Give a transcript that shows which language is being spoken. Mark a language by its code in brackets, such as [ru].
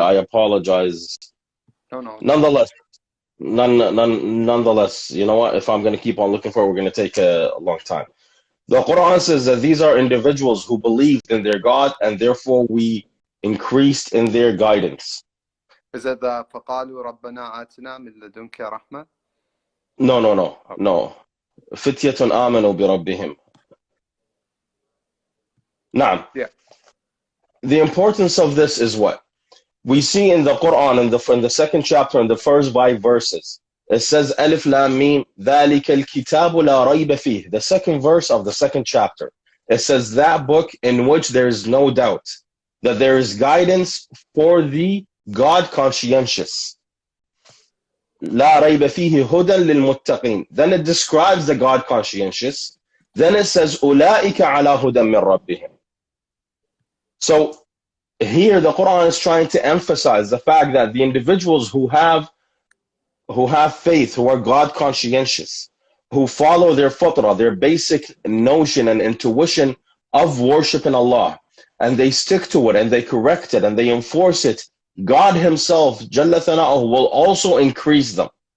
[en] I apologize. No. Nonetheless, you know what? If I'm going to keep on looking for it, we're going to take a long time. The Quran says that these are individuals who believed in their God, and therefore we increased in their guidance. Is it the [ar] فَقَالُوا رَبَّنَا آتِنَا مِن لَدُنْكَ رَحْمَةً? [en] No. [ar] فِتْيَةٌ آمَنُوا بِرَبِّهِمْ. Naam. [en] Yeah. The importance of this is what? We see in the Quran, in the second chapter, in the first 5 verses, it says, Alif Lam Mim, [ar] ذَلِكَ الْكِتَابُ لَا رَيْبَ فِيهِ. [en] The second verse of the second chapter. It says, that book in which there is no doubt, that there is guidance for the God conscientious. [ar] لَا رَيْبَ فِيهِ هُدًى لِلْمُتَّقِينَ. [en] Then it describes the God conscientious. Then it says, [ar] أُولَٰئِكَ عَلَى هُدًى مِّن رَبِّهِمْ. [en] So here the Quran is trying to emphasize the fact that the individuals who have faith, who are God conscientious, who follow their fitrah, their basic notion and intuition of worshiping Allah, and they stick to it and they correct it and they enforce it, God himself, Jalla Thana'uhu, will also increase them.